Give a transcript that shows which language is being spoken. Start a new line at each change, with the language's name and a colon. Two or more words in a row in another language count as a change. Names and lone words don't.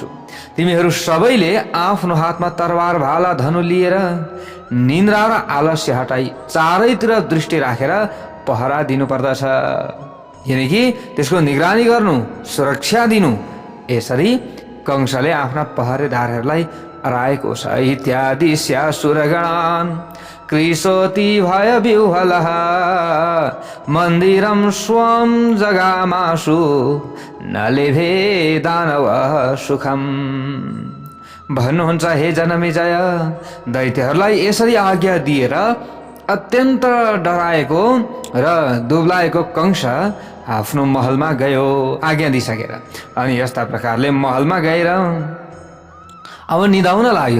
Nepali: तिमीहरू सबैले आफ्नो हातमा तरवार, भाला, धनु लिएर निन्द्रा र आलस्य हटाई चारैतिर दृष्टि राखेर पहरा दिनुपर्दछ।
Hindi: यानि कि
Nepali: त्यसको निगरानी गर्नु, सुरक्षा दिनु। यसरी कंसले आफ्ना पहरेदारहरूलाई हराएको छ।
Sanskrit: इत्यादि स्यासुरगणान् कृशोति भय विह्वलः मन्दिरं स्वं जगामाशु न लेभे दानव सुखम।
Nepali: भन्नुहुन्छ, हे जनमेजय, दैत्यहरूलाई यसरी आज्ञा दिएर अत्यन्त डराएको र दुब्लाएको कंस आफ्नो महलमा गयो आज्ञा दिइसकेर। अनि यस्ता प्रकारले महलमा गएर अब निदाउन लाग्यो।